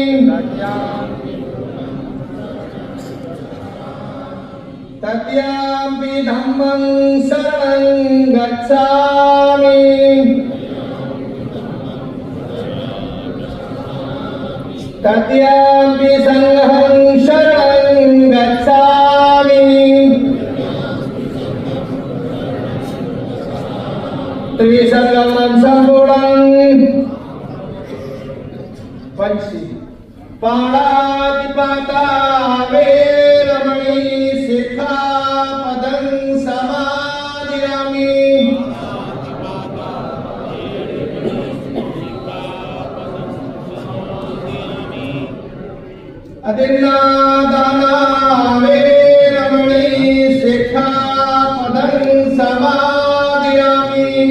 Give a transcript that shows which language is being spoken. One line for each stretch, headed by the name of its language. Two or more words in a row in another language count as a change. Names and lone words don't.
Pali: तृतीयं धम्मं शरणं गच्छामि, तृतीयं संघं शरणं गच्छामि,
Sanskrit: त्रिसंगमं संपूर्णं।
Pali: पंची पाणातिपाता वेरमणि सिक्खापदं समादियामि, अदिन्नादाना वेरमणि सिक्खापदं समादियामि,